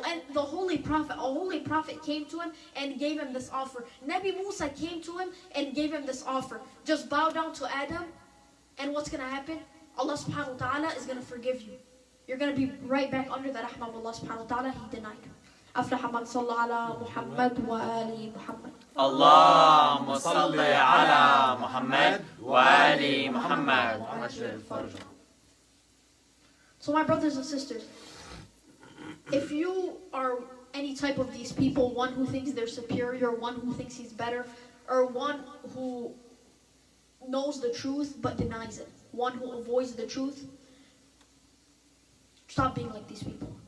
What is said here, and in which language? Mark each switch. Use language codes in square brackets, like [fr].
[en] And a holy prophet came to him and gave him this offer. Nabi Musa came to him and gave him this offer. Just bow down to Adam, and what's going to happen? Allah subhanahu wa ta'ala is going to forgive you. You're going to be right back under the rahmah of Allah subhanahu wa ta'ala. He denied him. [ar] أفلح من صلى على محمد وآل محمد. اللهم صل على محمد وآل محمد وعجل فرجه. [en] So my brothers and sisters, if you are any type of these people, one who thinks they're superior, one who thinks he's better, or one who knows the truth but denies it, one who avoids the truth, stop being like these people.